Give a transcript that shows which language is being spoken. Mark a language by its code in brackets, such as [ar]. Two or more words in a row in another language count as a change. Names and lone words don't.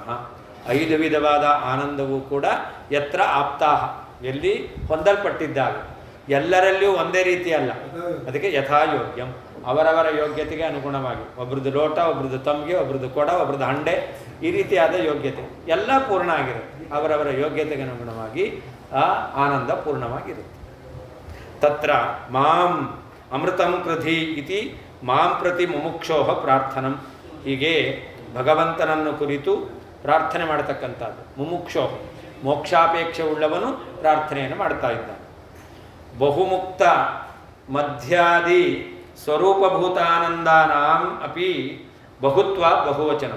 [kn] 5 ವಿಧವಾದ ಆನಂದವೂ ಕೂಡ [sa] ಯತ್ರ ಆಪ್ತಾಹ, [kn] ಎಲ್ಲಿ ಹೊಂದಲ್ಪಟ್ಟಿದ್ದಾಗ, ಎಲ್ಲರಲ್ಲಿಯೂ ಒಂದೇ ರೀತಿ ಅಲ್ಲ. ಅದಕ್ಕೆ ಯಥಾಯೋಗ್ಯಂ, ಅವರವರ ಯೋಗ್ಯತೆಗೆ ಅನುಗುಣವಾಗಿ. ಒಬ್ರದ್ದು ಲೋಟ, ಒಬ್ರದ್ದು ತಮ್ಗೆ, ಒಬ್ರದ್ದು ಕೊಡ, ಒಬ್ರದ್ದು ಹಂಡೆ, ಈ ರೀತಿಯಾದ ಯೋಗ್ಯತೆ ಎಲ್ಲ ಪೂರ್ಣ ಆಗಿರುತ್ತೆ. ಅವರವರ ಯೋಗ್ಯತೆಗೆ ಅನುಗುಣವಾಗಿ ಆ ಆನಂದ ಪೂರ್ಣವಾಗಿರುತ್ತೆ. [sa] ತತ್ರ ಮಾಂ ಅಮೃತಂ ಕೃಧಿ ಇತಿ ಮಾಂ ಪ್ರತಿ ಮುಮುಕ್ಷೋಹ ಪ್ರಾರ್ಥನಂ. [kn] ಹೀಗೆ ಭಗವಂತನನ್ನು ಕುರಿತು ಪ್ರಾರ್ಥನೆ ಮಾಡತಕ್ಕಂಥದ್ದು. ಮುಮುಕ್ಷೋಹ, ಮೋಕ್ಷಾಪೇಕ್ಷೆ ಉಳ್ಳವನು ಪ್ರಾರ್ಥನೆಯನ್ನು ಮಾಡ್ತಾ ಇದ್ದಾನೆ. [sa] ಬಹುಮುಕ್ತ ಮಧ್ಯಾದಿ ಸ್ವರೂಪಭೂತಾನಂದಾನಾಂ ಅಪಿ ಬಹುತ್ವ ಬಹುವಚನಂ.